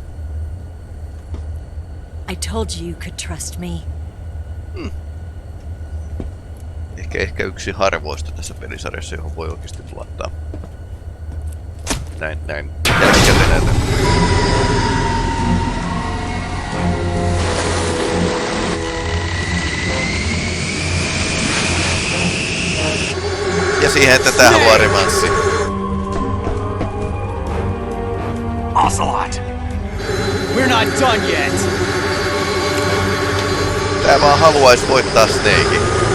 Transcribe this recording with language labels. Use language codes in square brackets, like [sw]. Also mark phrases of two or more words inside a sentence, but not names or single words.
[en] I told you you could trust me. [fi] Ehkä yksi harvoista tässä pelisarjassa, johon voi oikeasti luottaa. Näin. Jälkikäteen näytän. Ja siihen, että tää haluaa revanssi. Ocelot! [en] We're not done yet. [fi] Tää vaan haluais voittaa Snakein.